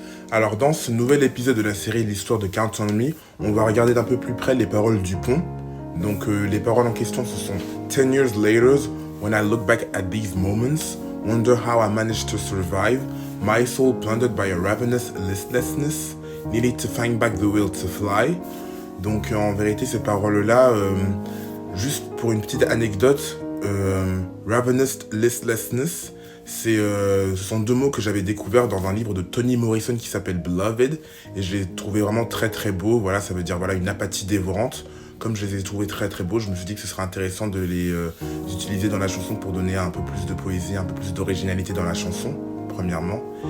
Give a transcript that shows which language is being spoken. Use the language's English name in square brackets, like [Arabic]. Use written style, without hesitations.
[French] Alors dans ce nouvel épisode de la série L'histoire de Count on Me, on va regarder d'un peu plus près les paroles du pont. Donc les paroles en question ce sont [English] 10 years later, when I look back at these moments, wonder how I managed to survive, my soul plundered by a ravenous listlessness, needed to find back the will to fly. [French] Donc en vérité ces paroles-là, juste pour une petite anecdote, ravenous listlessness, ce sont deux mots que j'avais découverts dans un livre de Toni Morrison qui s'appelle Beloved et je les trouvais vraiment très très beaux. Voilà, ça veut dire une apathie dévorante. Comme je les ai trouvés très très beaux, je me suis dit que ce serait intéressant de les utiliser dans la chanson pour donner un peu plus de poésie, un peu plus d'originalité dans la chanson, premièrement.